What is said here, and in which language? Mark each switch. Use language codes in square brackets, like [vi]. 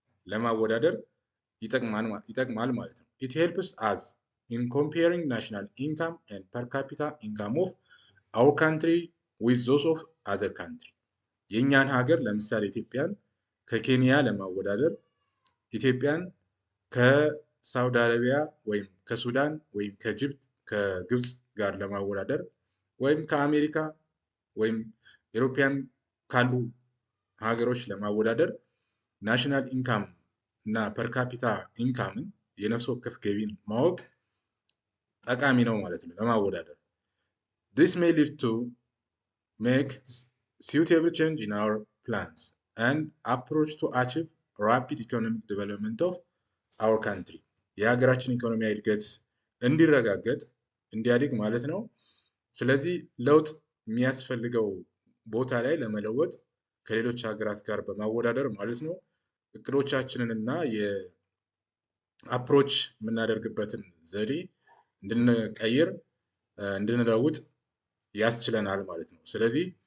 [am] ለማወዳደር ይጠቅማል ማለት ነው። [en] It helps us in comparing national income and per capita income of our country with those of other country። [am] የኛን ሀገር ለምሳሌ ኢትዮጵያን ከኬንያ ለማወዳደር ኢትዮጵያን ከሳውዲ አረቢያ ወይም ከሱዳን ወይም ከግብፅ ጋር ለማወዳደር ወይም ከአሜሪካ ወይም ኢሮፒያን ካሉ ሀገሮች ለማወዳደር ናሽናል ኢንካም እና ፐር ካፒታ ኢንካምን የነፍስ ወከፍ ገቢን ማወቅ ጠቃሚ ነው ማለት ነው ለማወዳደር። [en] This may lead to make suitable change in our plans and approach to achieve rapid economic development of our country. [am] የሀገራችን ኢኮኖሚያዊ እድገት እንዲረጋገጥ እንዲያድግ ማለት ነው። ስለዚህ ለውጥ የሚያስፈልገው ቦታ ላይ ለመለወጥ ከሌሎች ሀገራት ጋር በማወዳደር ማለት ነው እቅዶቻችንን እና የአፕሮች የምናደርግበትን ዘዴ እንድንቀይር እንድንለውጥ ያስችለናል ማለት ነው። ስለዚህ